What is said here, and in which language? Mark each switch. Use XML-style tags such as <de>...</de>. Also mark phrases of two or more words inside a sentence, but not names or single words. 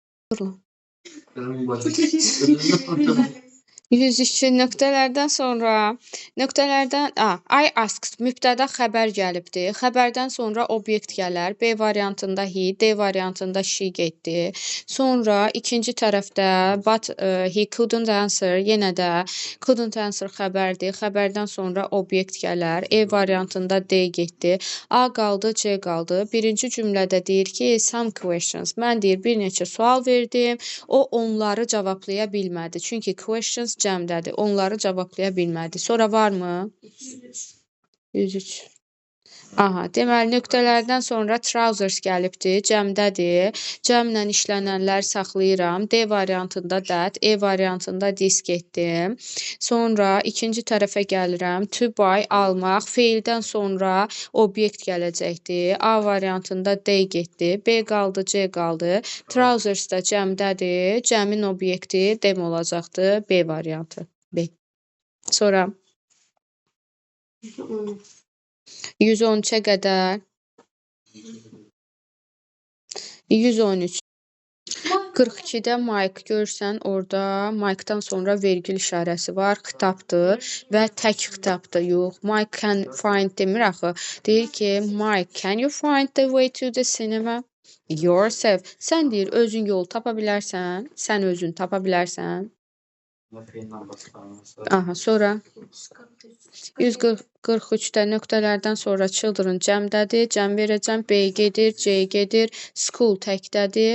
<az>102 nöqtələrdən sonra</az> <en>I asked</en> <az>mübtəda xəbər gəlibdi. Xəbərdən sonra obyekt gələr. B variantında he, D variantında she getdi. Sonra ikinci tərəfdə</az> <en>but he couldn't answer,</en> <az>yenə də</az> <en>couldn't answer</en> <az>xəbərdir. Xəbərdən sonra obyekt gələr. E variantında D getdi. A qaldı, C qaldı. Birinci cümlədə deyir ki,</az> <en>some questions.</en> <az>Mən deyir bir neçə sual verdim. O onları cevablaya bilmədi. Çünki questions cəmdədir. Onları cevablaya bilmədi. Sonra varmı? 103. Aha, deməli nöqtələrdən sonra trousers gəlibdi, cəmdədir. Cəmlə işlənənlər saxlayıram. D variantında that, E variantında this getdim. Sonra ikinci tərəfə gəlirəm.</az> <en>To buy,</en> <az>almaq. Feildən sonra obyekt gələcəkdir. A variantında D getdi. B qaldı, C qaldı. Trousers da cəmdədir. Cəmin obyekti dem olacaqdır. B variantı. B. Sonra 113-ə qədər 113 42-də Mike görsən orada Mike-dan sonra vergül işarəsi var. Xitabdır və tək xitabdır. Yox, Mike</az> <en>can find</en> <az>demir axı. Deyir ki,</az> <en>Mike, can you find the way to the cinema? Yourself.</en> <az>Sən deyir, özün yol tapa bilərsən. Sən özün tapa bilərsən. Aha, sonra 143-də nöqtələrdən sonra children cəmdədir. Cəm verəcəm. B gedir, C gedir. School təkdədir.</az>